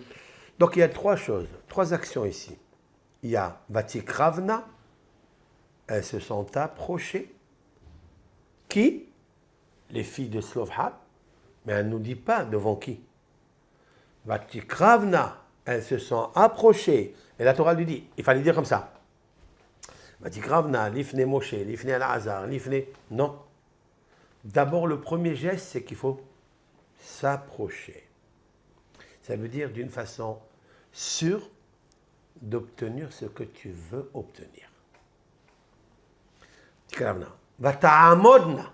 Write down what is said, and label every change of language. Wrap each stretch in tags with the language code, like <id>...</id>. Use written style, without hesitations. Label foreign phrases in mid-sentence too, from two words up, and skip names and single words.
<fr>Donc il y a 3 choses, 3 actions ici. Il y a Vatikravna, elles se sont approchées. Qui? Les filles de Tzlofhad. Mais elle ne nous dit pas devant qui. Vatikravna, elles se sont approchées. Et la Torah lui dit, il fallait dire comme ça.</fr> <he>ותקרבנה, לפני משה, לפני אלעזר, לפני...</he> <fr>Non. D'abord, le premier geste, c'est qu'il faut s'approcher. Ça veut dire d'une façon sûre d'obtenir ce que tu veux obtenir.</fr> <he>ותקרבנה. ותעמודנה.</he>